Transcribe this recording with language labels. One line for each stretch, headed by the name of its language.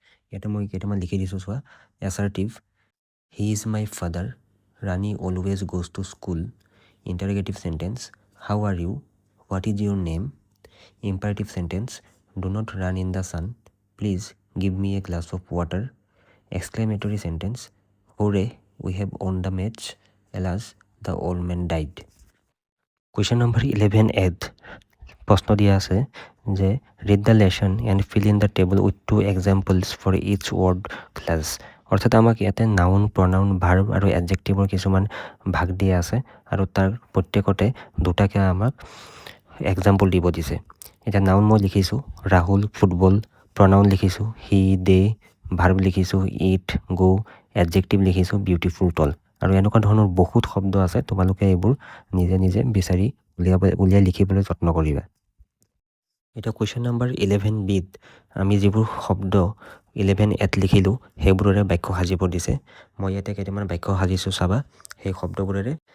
Assamese: ইয়াতে মই কেইটামান লিখি দিছোঁ চোৱা।
English: Assertive, he is my father, Rani always goes to school. Interrogative sentence, how are you, what is your name. Imperative sentence, do not run in the sun, please give me a glass of water. Exclamatory sentence, hurray we have won the match, alas the old men died. Question number 11
Assamese: প্ৰশ্ন দিয়া আছে যে
English: Read the lesson and fill in the table with 2 examples for each word class.
Assamese: অৰ্থাৎ আমাক ইয়াতে noun, প্ৰনাউন, verb আৰু এডজেক্টিভৰ কিছুমান ভাগ দিয়া আছে আৰু তাৰ প্ৰত্যেকতে দুটাকৈ আমাক এক্সাম্পল দিব দিছে। এতিয়া নাউন মই লিখিছোঁ ৰাহুল ফুটবল, প্ৰনাউন লিখিছোঁ হি দে, ভাৰ্ব লিখিছোঁ ইট গো, এডজেক্টিভ লিখিছোঁ বিউটিফুল টল। আৰু এনেকুৱা ধৰণৰ বহুত শব্দ আছে, তোমালোকে এইবোৰ নিজে নিজে বিচাৰি উলিয়াই লিখিবলৈ যত্ন কৰিবা। এতিয়া কুৱেশ্যন নম্বৰ 11bত আমি যিবোৰ শব্দ 11A লিখিলোঁ সেইবোৰেৰে বাক্য সাজিব দিছে। মই ইয়াতে কেইটামান বাক্য সাজিছোঁ চাবা সেই শব্দবোৰেৰে।